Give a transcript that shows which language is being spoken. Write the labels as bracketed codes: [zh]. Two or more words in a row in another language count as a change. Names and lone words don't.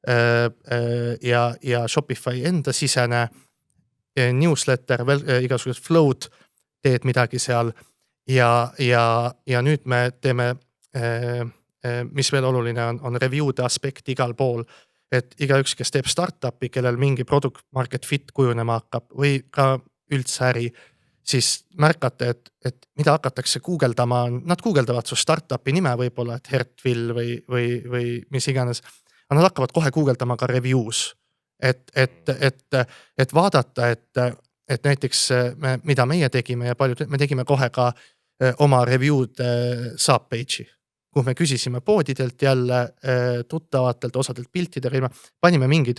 [et] ja Shopify enda sisene newsletter, igasugused flow'd, teed midagi seal ja nüüd me teeme mis veel oluline on review'de aspekt igal pool, et igaüks, kes teeb startupi, kellel mingi [en] product market fit [et] kujunema hakkab või ka üldse äri, siis märkate, et mida hakatakse guugeldama, nad guugeldavad su startupi nime võib-olla, et Hertvill või mis iganes, aga nad hakkavad kohe guugeldama ka reviews, et vaadata, et näiteks mida meie tegime ja paljud, me tegime kohe ka oma [en] review'd subpage'i, [et] kuhu me küsisime poodidelt jälle tuttavatelt, osadelt piltidele, panime mingid